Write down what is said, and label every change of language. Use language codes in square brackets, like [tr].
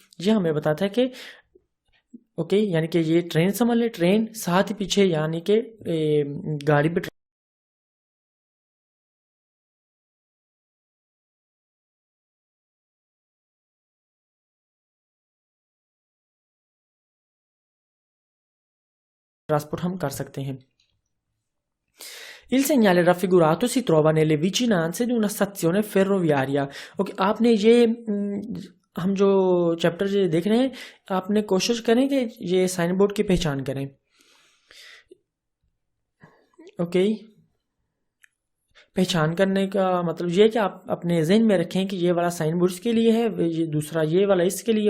[hi] ये हमें बताता है कि ओके, यानी कि ये ट्रेन समझ ले, ट्रेन साथ ही पीछे यानी कि गाड़ी पे ट्रांसपोर्ट हम कर सकते हैं। [it] Il segnale raffigurato si trova nelle vicinanze di una stazione ferroviaria। [hi] Okay, आपने ये हम जो चैप्टर ये देख रहे हैं, आपने कोशिश करें कि ये साइन बोर्ड की पहचान करें। ओके, पहचान करने का मतलब ये कि आप अपने जहन में रखें कि ये वाला साइन बोर्ड इसके लिए है, ये दूसरा ये वाला इसके लिए।